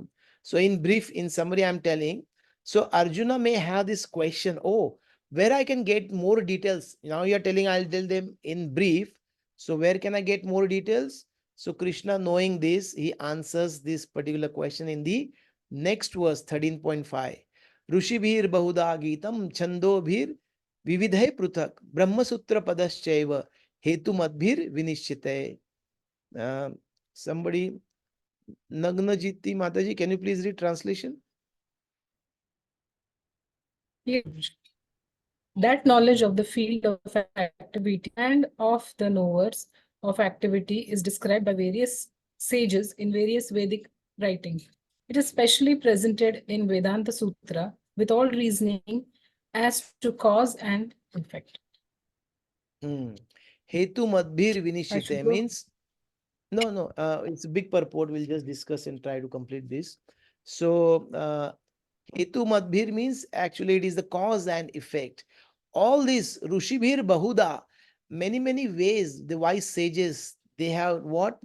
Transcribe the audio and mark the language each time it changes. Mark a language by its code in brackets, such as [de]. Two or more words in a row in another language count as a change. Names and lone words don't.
[en] So in brief, in summary, I'm telling, so Arjuna may have this question, oh, where I can get more details? Now you're telling I'll tell them in brief. So where can I get more details? So Krishna, knowing this, he answers this particular question in the next verse, 13.5. [sa] Rushibhir bahuda gitam chandobhir vividhay pruthak brahmasutra padaschaiva hetu madbhir vinishchite. [en] Somebody, Nagnajiti Mataji, can you please read translation? That knowledge of the field of activity and of the knowers of activity is described by various sages in various Vedic writings. It is specially presented in Vedanta Sutra with all reasoning as to cause and effect. [sa] Hetu madbhir vinishite [en] means, no, it's a big purport. We'll just discuss and try to complete this. So, [sa] Hetu madbhir [en] means actually it is the cause and effect. All these [sa] Rushibhir Bahuda, [en] many ways, the wise sages, they have what?